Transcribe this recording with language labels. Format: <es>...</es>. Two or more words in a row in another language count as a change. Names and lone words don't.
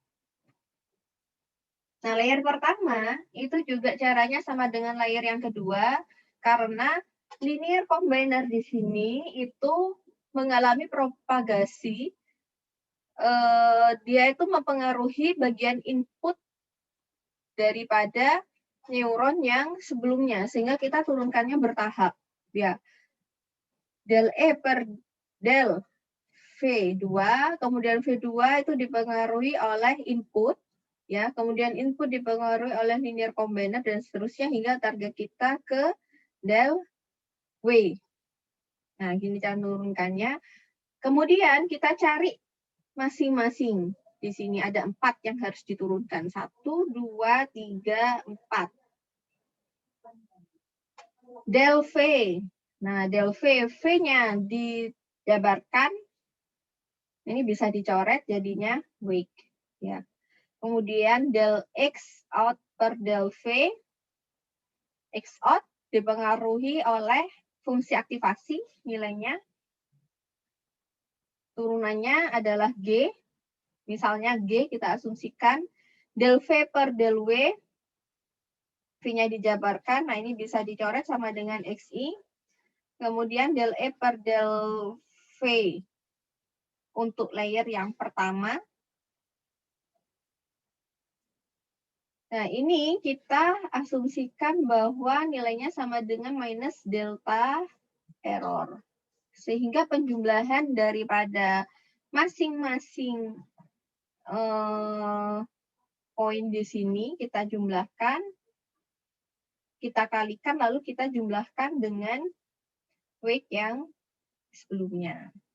<id>Nah, layer pertama itu juga caranya sama dengan layer yang kedua, karena</id> <en>linear combiner</en> <id>di sini itu mengalami propagasi. Dia itu mempengaruhi bagian input daripada neuron yang sebelumnya, sehingga kita turunkannya bertahap. Ya. Del E per del V2, kemudian V2 itu dipengaruhi oleh input, ya, kemudian input dipengaruhi oleh linear combiner dan seterusnya hingga target kita ke del W. Nah, gini cara menurunkannya. Kemudian kita cari masing-masing. Di sini ada 4 yang harus diturunkan. 1, 2, 3, 4. Del V. Nah, del V, V-nya dijabarkan. Ini bisa dicoret jadinya wake. Ya. Kemudian del X out per del V. X out dipengaruhi oleh fungsi aktivasi nilainya. Turunannya adalah G. Misalnya G kita asumsikan del V per del W. V-nya dijabarkan. Nah, ini bisa dicoret sama dengan XI. Kemudian del E per del V untuk layer yang pertama. Nah, ini kita asumsikan bahwa nilainya sama dengan minus</id> <en>delta error.</en> <id>Sehingga penjumlahan daripada masing-masing poin di sini kita jumlahkan, kita kalikan, lalu kita jumlahkan dengan wake yang sebelumnya.</id>